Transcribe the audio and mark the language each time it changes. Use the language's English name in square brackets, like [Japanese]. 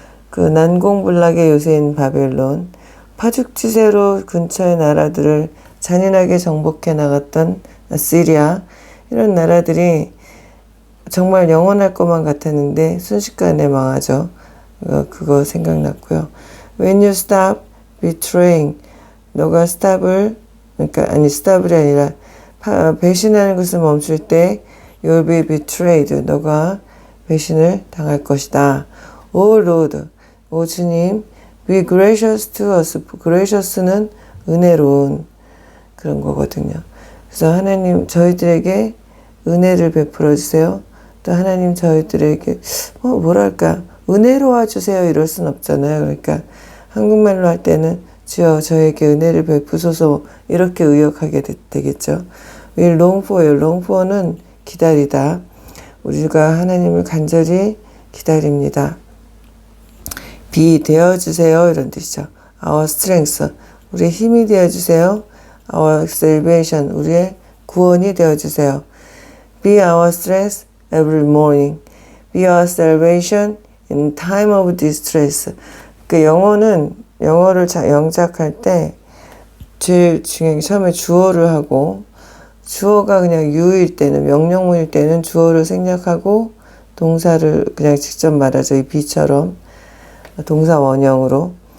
[Korean] 그 난공불락의 요새인 바벨론, 파죽지세로 근처의 나라들을 잔인하게 정복해 나갔던 아시리아, 이런 나라들이 정말 영원할 것만 같았는데 순식간에 망하죠. 그거 생각났고요. [English] When you stop betraying, [Korean] 너가 stop이 아니라 배신하는 것을 멈출 때 [English] you'll be betrayed. [Korean] 너가 배신을 당할 것이다. [English] O Lord, [Korean] 오 주님, [English] be gracious to us. [Korean] gracious는 은혜로운 그런 거거든요. 그래서 하나님 저희들에게 은혜를 베풀어 주세요. 또 하나님 저희들에게 뭐랄까 은혜로워 주세요 이럴 순 없잖아요. 그러니까 한국말로 할 때는 주여 저에게 은혜를 베푸소서 이렇게 의역하게 되겠죠. [English] We long for you. [Korean] long for는 기다리다. 우리가 하나님을 간절히 기다립니다. be 되어주세요 이런 뜻이죠. [English] Our strength. [Korean] 우리의 힘이 되어주세요. [English] Our salvation. [Korean] 우리의 구원이 되어주세요. [English] Be our strength every morning. Be our salvation in time of distress. [Korean] 그 영어를 영작할 때 제일 중요한 게 처음에 주어를 하고 주어가 그냥 you일 때는 명령문일 때는 주어를 생략하고 동사를 그냥 직접 말하죠. 이 be처럼 동사 원형으로.